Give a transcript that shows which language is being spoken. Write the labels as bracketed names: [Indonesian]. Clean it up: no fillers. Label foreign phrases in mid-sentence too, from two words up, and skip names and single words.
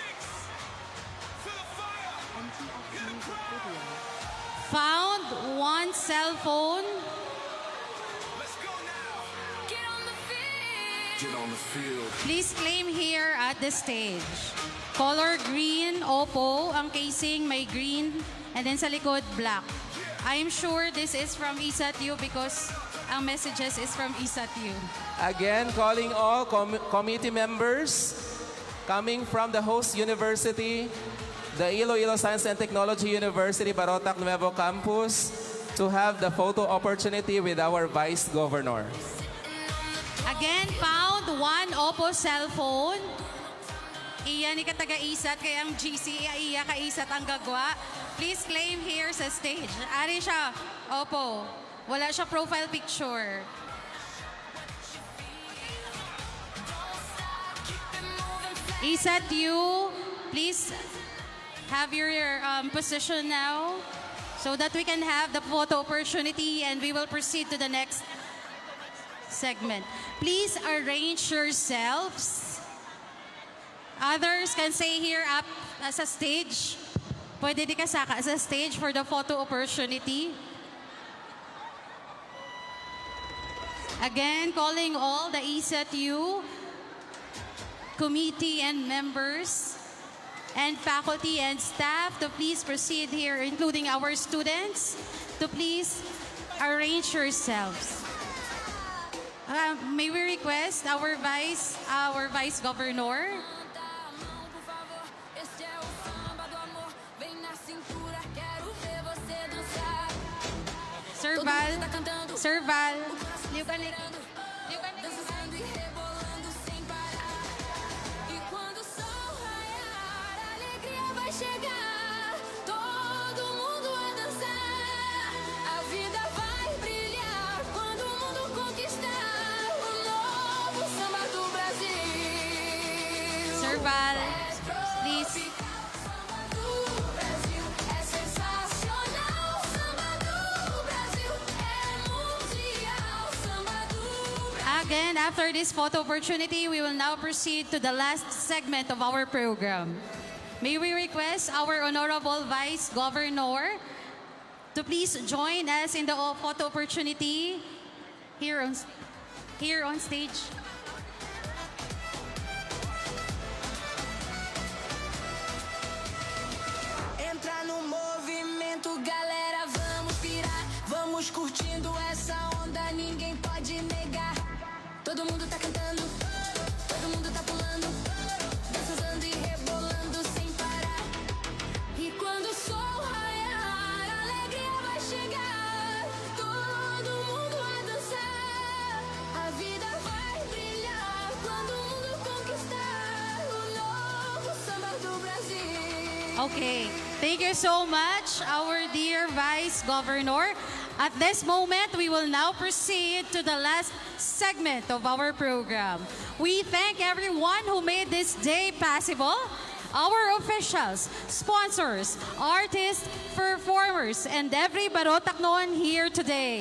[English] To the fire. In the crowd. Found one cell phone. Let's go now. Get on the field. Get on the field. Please claim here at the stage. Color green, Oppo. [Hiligaynon] Ang casing may green. [English] And then [Hiligaynon] sa likod, [English] black. I'm sure this is from ISAT-U because ang messages is from ISAT-U. again calling all committee members coming from the host university, the Iloilo Science and Technology University Barotac Nuevo Campus, to have the photo opportunity with our Vice Governor. Again, found one Oppo cell phone. [Hiligaynon] Iya ni kataga-isat, kaya ang GC, iya ka-isat ang gagwa. [English] Please claim here sa stage. [Hiligaynon] Ari siya, [English] Oppo. [Hiligaynon] Wala siya profile picture. [English] ISAT-U, please have your position now so that we can have the photo opportunity and we will proceed to the next segment. Please arrange yourselves. Others can stay here [Hiligaynon] up sa stage. Pwede di kasaka sa stage [English] for the photo opportunity. Again, calling all the ISAT-U committee and members and faculty and staff to please proceed here, including our students, to please arrange yourselves. May we request our Vice Governor? Sir Val, liw ka ni- liw ka ni- [Portuguese] Dançando e rebolando sem parar. E quando o sol raiar, a alegria vai chegar. Todo mundo a dançar. A vida vai brilhar quando o mundo conquistar o novo samba do Brasil. [English] Sir Val, please. [Portuguese] Samba do Brasil é sensacional. Samba do Brasil é mundial. Samba do Brasil. [English] Again, after this photo opportunity, we will now proceed to the last segment of our program. May we request our Honorable Vice Governor to please join us in the photo opportunity here on stage. [Portuguese] Entra no movimento, galera, vamos pirar. Vamos curtindo essa onda, ninguém pode negar. Todo mundo tá cantando, todo mundo tá pulando, dançando e rebolando sem parar. E quando o sol raiar, a alegria vai chegar. Todo mundo vai dançar, a vida vai brilhar. Quando o mundo conquistar o novo samba do Brasil. [English] Okay, thank you so much, our dear Vice Governor. At this moment, we will now proceed to the last segment of our program. We thank everyone who made this day possible. Our officials, sponsors, artists, performers, and every Barotaknoan here today.